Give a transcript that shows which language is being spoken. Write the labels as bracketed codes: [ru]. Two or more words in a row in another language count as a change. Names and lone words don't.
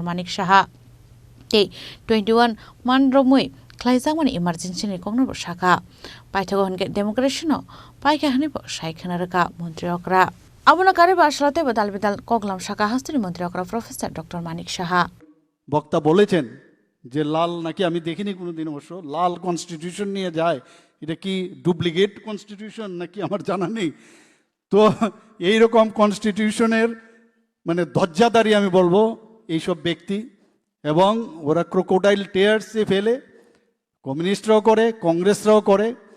[trp] Manik Saha te 21 manromui khlaijangmani emergency ni kongno saka paithagon ge democracy no paika hani bo saikhana raka mantri okra abono kari basalote badal bidal koklam saka hastini mantri okra Professor Dr. Manik Saha [bn] বক্তা বলেছেন যে লাল নাকি আমি দেখিনি কোনোদিন অবশ্য লাল কনস্টিটিউশন নিয়ে যায় এটা কি ডুপ্লিকেট কনস্টিটিউশন নাকি আমার জানা নেই তো এই রকম কনস্টিটিউশনের মানে ধ্বজাধারী আমি বলবো এইসব ব্যক্তি এবং ওরা [en] crocodile tears [bn] ফেলে কমিউনিস্টরাও করে কংগ্রেসরাও করে